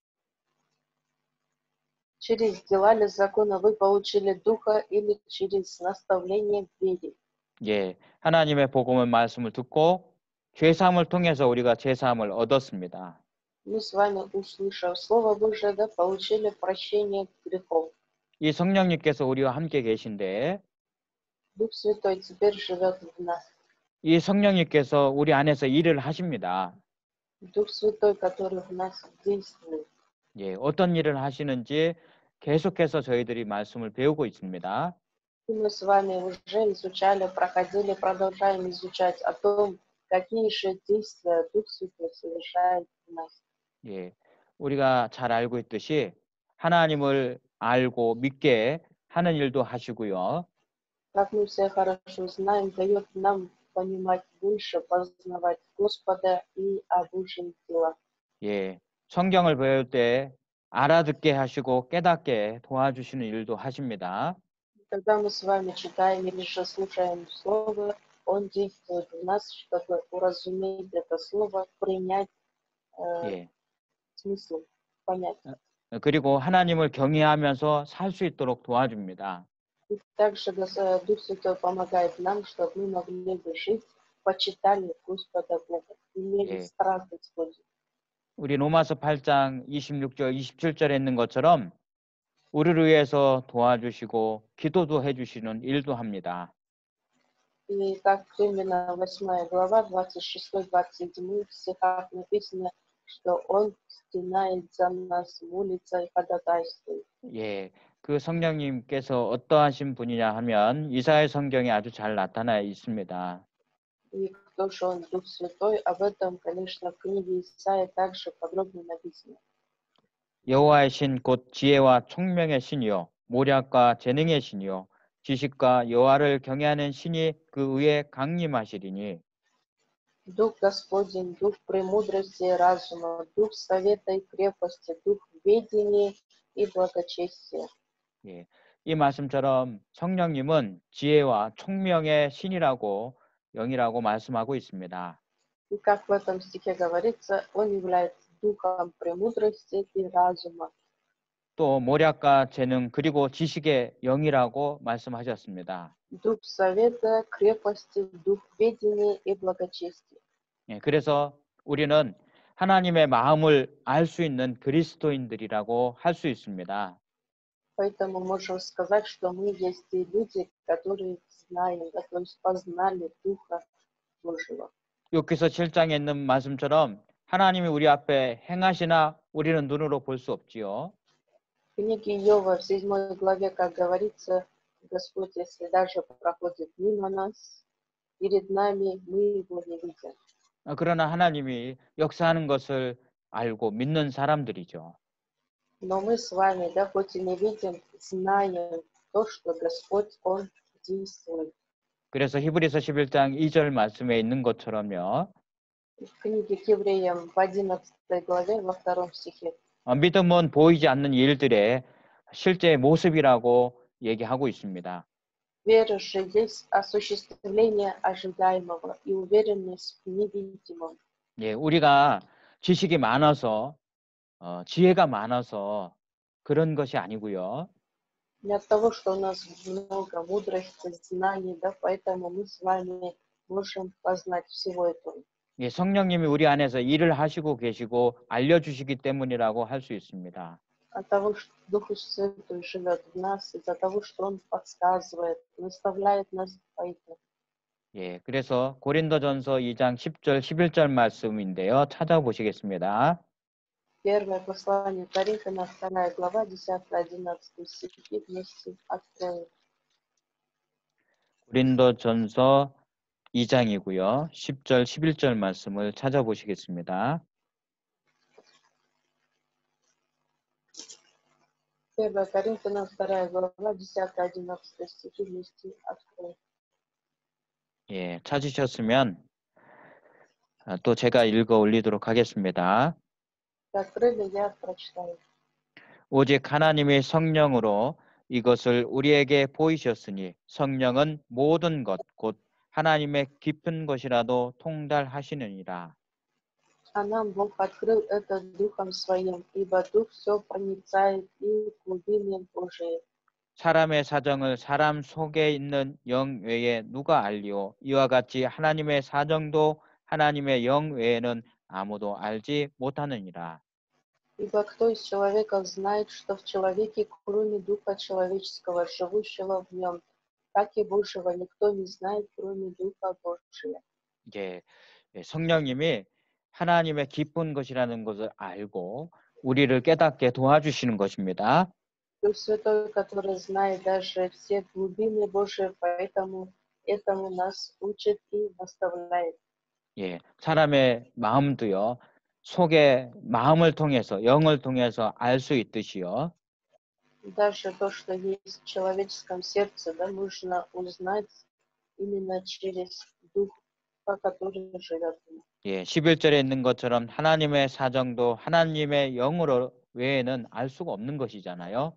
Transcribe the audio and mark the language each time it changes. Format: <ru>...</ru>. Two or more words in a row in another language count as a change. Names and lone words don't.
<ru>Через дела ли закона вы получили Духа или через наставление в вере?</ru> <ko>예, 하나님의 복음의 말씀을 듣고 죄 사함을 통해서 우리가 죄 사함을 얻었습니다.</ko> <ru>Мы с вами, услышав Слово Божие, да, получили прощение грехов.</ru> <ko>이 성령님께서 우리와 함께 계신데</ko> <ru>Дух Святой теперь живет в нас.</ru> <ko>이 성령님께서 우리 안에서 일을 하십니다.</ko> <ru>Дух Святой, который в нас действует.</ru> <ko>예, 어떤 일을 하시는지 계속해서 저희들이 말씀을 배우고 있습니다.</ko> <ru>И мы с вами уже изучали, проходили, продолжаем изучать о том, какие же действия Дух Святой совершает в нас.</ru> <ko>예, 우리가 잘 알고 있듯이 하나님을 알고 믿게 하는 일도 하시고요.</ko> <ru>Как мы все хорошо знаем, дает нам понимать больше, познавать Господа и о Божьих делах.</ru> <ko>예, 성경을 배울 때 알아듣게 하시고 깨닫게 도와주시는 일도 하십니다.</ko> <ru>Когда мы с вами читаем или же слушаем Слово, Он действует в нас, чтобы уразуметь это Слово, принять</ru> <ko>예,</ko> <ru>смысл, понять.</ru> <ko>그리고 하나님을 경외하면서 살 수 있도록 도와줍니다.</ko> <ru>И также Дух Святой помогает нам, чтобы мы могли бы жить, почитали Господа Бога, имели</ru> <ko>예.</ko> <ru>страх Господень.</ru> <ko>우리 로마서 8장 26절, 27절에 있는 것처럼 우리를 위해서 도와주시고 기도도 해주시는 일도 합니다.</ko> <ru>И как именно 8 глава, 26-27 стихах написано, что Он стенает за нас, молится и ходатайствует.</ru> <ko>예, 그 성령님께서 어떠하신 분이냐 하면 이사야 성경에 아주 잘 나타나 있습니다.</ko> <ru>И кто же Он, Дух Святой, об этом, конечно, в книге Исаия также подробно написано.</ru> <ko>여호와의 신 곧 지혜와 총명의 신이요 모략과 재능의 신이요 지식과 여호와를 경외하는 신이 그 위에 강림하시리니</ko> <ru>Дух Господень, Дух премудрости и разума, Дух совета и крепости, Дух ведения и благочестия.</ru> <ko>예, 이 말씀처럼 성령님은 지혜와 총명의 신이라고 영이라고 말씀하고 있습니다.</ko> <ru>И как в этом стихе говорится, Он является Духом премудрости и разума.</ru> <ko>또 모략과 재능 그리고 지식의 영이라고 말씀하셨습니다.</ko> <ru>Дух совета, крепости, Дух ведения и благочестия.</ru> <ko>예, 그래서 우리는 하나님의 마음을 알 수 있는 그리스도인들이라고 할 수 있습니다.</ko> <ru>Поэтому можем сказать, что мы есть те люди, которые знаем, да, то есть познали Духа Божьего.</ru> <ko>욥기서 7장에 있는 말씀처럼 하나님이 우리 앞에 행하시나 우리는 눈으로 볼 수 없지요.</ko> <ru>В книге Иова в 7 главе, как говорится, Господь, если даже проходит мимо нас, перед нами мы его не видим.</ru> <ko>그러나 하나님이 역사하는 것을 알고 믿는 사람들이죠.</ko> <ru>Но мы с вами, да, хоть и не видим, знаем то, что Господь, Он действует.</ru> <ko>그래서 히브리서 11장 2절 말씀에 있는 것처럼요.</ko> <ru>В книге к евреям в 11 главе, во 2 стихе,</ru> <ko>믿음은 보이지 않는 일들의 실제 모습이라고 얘기하고 있습니다.</ko> <ru>вера же есть осуществление ожидаемого и уверенность в невидимом.</ru> <ko>예, 우리가 지식이 많아서 지혜가 많아서 그런 것이 아니고요.</ko> <ru>Не от того, что у нас много мудрости, знаний, да, поэтому мы с вами можем познать всего этого.</ru> <ko>예, 성령님이 우리 안에서 일을 하시고 계시고 알려주시기 때문이라고 할 수 있습니다.</ko> <ru>От того, что Дух Святой живет в нас, из-за того, что Он подсказывает, наставляет нас поэтому.</ru> <ko>예, 그래서 고린도전서 2장 10절, 11절 말씀인데요. 찾아보시겠습니다.</ko> <ru>Первое послание Коринфянам, 2 глава, 10-11 стихи вместе откроем.</ru> <ko>고린도전서 2장이고요. 10절, 11절 말씀을 찾아보시겠습니다.</ko> <ru>1 Коринфянам, 2 глава, 10-11 стихи вместе откроем.</ru> <ko>예, 찾으셨으면 또 제가 읽어 올리도록 하겠습니다.</ko> <ru>Открыли, я прочитаю.</ru> <ko>오직 하나님의 성령으로 이것을 우리에게 보이셨으니 성령은 모든 것 곧 하나님의 깊은 것이라도 통달하시느니라.</ko> <ru>А нам Бог открыл это Духом Своим, ибо Дух все проницает и глубины Божие.</ru> <ko>사람의 사정을 사람 속에 있는 영 외에 누가 알리오? 이와 같이 하나님의 사정도 하나님의 영 외에는 아무도 알지 못하느니라.</ko> <ru>Ибо кто из человеков знает, что в человеке, кроме Духа человеческого, живущего в нем, так и Божьего никто не знает, кроме Духа Божия.</ru> <ko>예, 성령님이 하나님의 깊은 것이라는 것을 알고 우리를 깨닫게 도와주시는 것입니다.</ko> <ru>Дух Святой, который знает даже все глубины Божии, поэтому этому нас учит и наставляет.</ru> <ko>예, 사람의 마음도요. 속에 마음을 통해서 영을 통해서 알 수 있듯이요.</ko> <ru>Даже то, что есть в человеческом сердце, да, нужно узнать именно через Дух, который живет в нем.</ru> <ko>예, 11절에 있는 것처럼 하나님의 사정도 하나님의 영으로 외에는 알 수가 없는 것이잖아요.</ko>